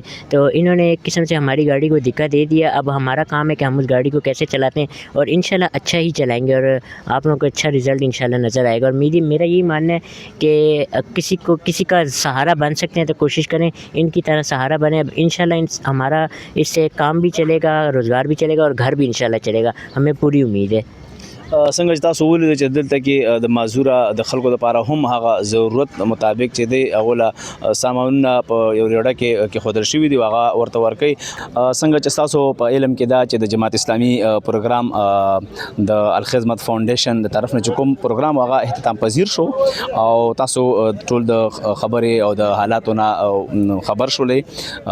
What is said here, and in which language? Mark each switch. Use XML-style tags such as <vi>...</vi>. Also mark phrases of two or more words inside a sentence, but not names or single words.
<ur>تو انہوں نے ایک قسم سے ہماری گاڑی کو دھکا دے دیا. اب ہمارا کام ہے کہ ہم اس گاڑی کو کیسے چلاتے ہیں اور انشاءاللہ اچھا ہی چلائیں گے اور آپ لوگوں کو اچھا رزلٹ انشاءاللہ نظر آئے گا. اور میرا یہی ماننا ہے کہ کسی کا سہارا بن سکتے ہیں تو کوشش کریں ان کی طرح سہارا بنیں. اب انشاءاللہ ہمارا اس سے کام بھی چلے گا, روزگار بھی چلے گا اور گھر بھی انشاءاللہ چلے گا, ہمیں پوری امید ہے.</ur> <ps>څنګه چې تاسو ولید چې دلته کې د معذوره د خلکو لپاره هم هغه ضرورت مطابق چې دی هغه سامانونه په یو ریړه کې خودل شوي دي هغه ورته ورکوي. څنګه چې تاسو په علم کې دا چې د جماعت اسلامي پروګرام د الخدمت فاونډیشن د طرف نه چې کوم پروګرام هغه اختتام پذیر شو او تاسو ټول د خبرې او د حالاتو نه خبر شولې.</ps>